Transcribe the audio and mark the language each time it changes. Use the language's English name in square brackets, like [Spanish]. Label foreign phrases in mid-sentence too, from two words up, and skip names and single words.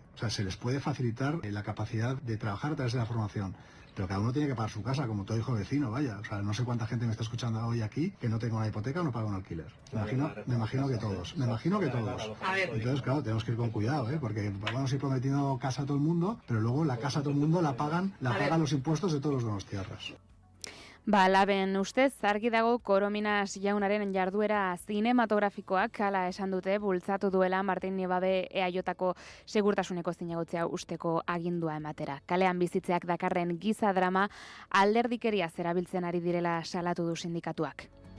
[Spanish] O sea, se les puede facilitar la capacidad de trabajar a través de la formación, pero cada uno tiene que pagar su casa, como todo hijo vecino, vaya. O sea, no sé cuánta gente me está escuchando hoy aquí que no tenga una hipoteca o no paga un alquiler. Me imagino que todos. Entonces, claro, tenemos que ir con cuidado, ¿eh? Porque vamos a ir prometiendo casa a todo el mundo, pero luego la casa a todo el mundo la pagan los impuestos de todos los donostiarras. [Basque] Laben ustez, argi dago Korominas jaunaren jarduera zinematografikoak hala esan dute bultzatu duela Martin Niebabe EAJko segurtasuneko zinegotzea usteko agindua ematera. Kalean bizitzeak dakarren giza drama alderdikeria zerabiltzen ari direla salatu du sindikatuak.